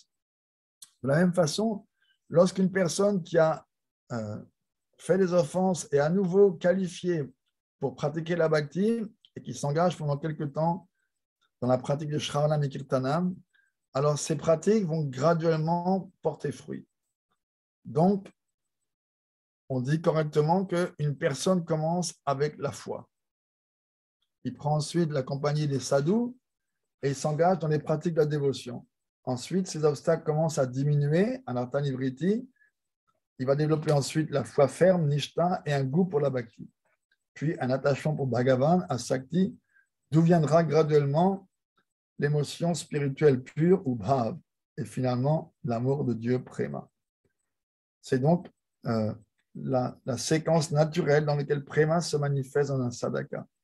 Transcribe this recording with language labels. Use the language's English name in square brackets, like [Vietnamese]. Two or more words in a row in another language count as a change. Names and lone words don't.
[French] De la même façon, lorsqu'une personne qui a fait des offenses est à nouveau qualifiée pour pratiquer la bhakti et qui s'engage pendant quelque temps dans la pratique de Shravanam et Kirtanam, alors ces pratiques vont graduellement porter fruit. Donc, on dit correctement qu'une personne commence avec la foi. Il prend ensuite la compagnie des sadhus et il s'engage dans les pratiques de la dévotion. Ensuite, ces obstacles commencent à diminuer, [Sanskrit] anartha nivriti. [French] Il va développer ensuite la foi ferme, nishta, et un goût pour la bhakti. Puis un attachement pour Bhagavan, asakti, d'où viendra graduellement l'émotion spirituelle pure ou bhav, et finalement l'amour de Dieu prema. C'est donc la séquence naturelle dans laquelle prema se manifeste dans un sadhaka.